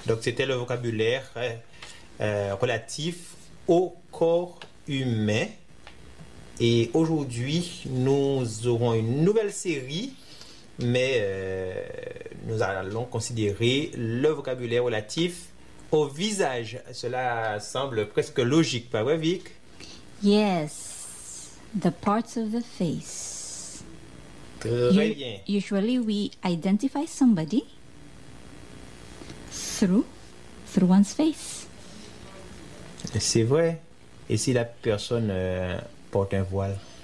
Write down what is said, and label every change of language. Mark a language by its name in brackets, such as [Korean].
[French] Donc c'était le vocabulaire relatif au corps humain. Et aujourd'hui, nous aurons une nouvelle série, mais nous allons considérer le vocabulaire relatif au visage. Cela semble presque logique, pas vrai, Vic? [English] Yes, the parts of the face. [French] Très bien. [English] Usually we identify somebody through one's face. [French] C'est vrai. Et si la personne porte un voile?